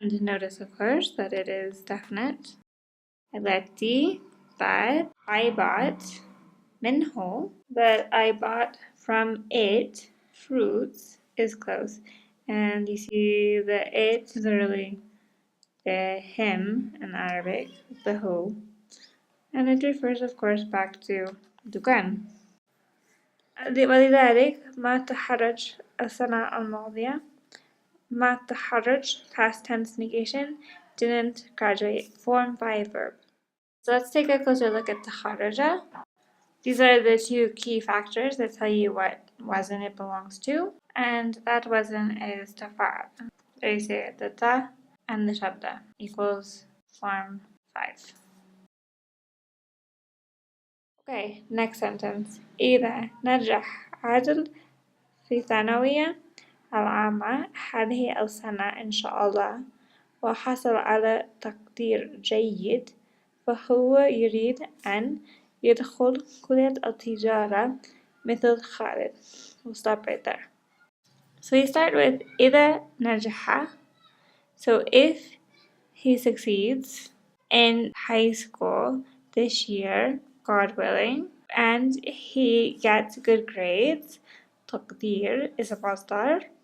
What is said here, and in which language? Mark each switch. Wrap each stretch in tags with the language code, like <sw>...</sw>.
<en>And notice, of course, that it is definite. التي, that I bought, minhu, that I bought from it, fruits, is close. And you see the it is literally the him in Arabic, the who. And it refers, of course, back to dukan.</en> <ar>ولذلك ما تحرج السنة الماضية. ما تحرج,</ar> <en>past tense negation, didn't graduate, form by verb. So let's take a closer look at taharraja. These are the two key factors that tell you what wazn it belongs to, and that wazn is tafa'al. So you say the ta and the shadda equals form 5. Okay, next sentence.</en> <ar>إذا نجح عادل في ثانوية العامة هذه السنة إن شاء الله وحصل على تقدير جيد فهو يريد أن يدخل كلية التجارة مثل خالد.</ar> <en>We'll stop right there. So we start with</en> <ar>إذا نجح.</ar> <en>So if he succeeds in high school this year, God willing, and he gets good grades, تقدير is a masdar.</en>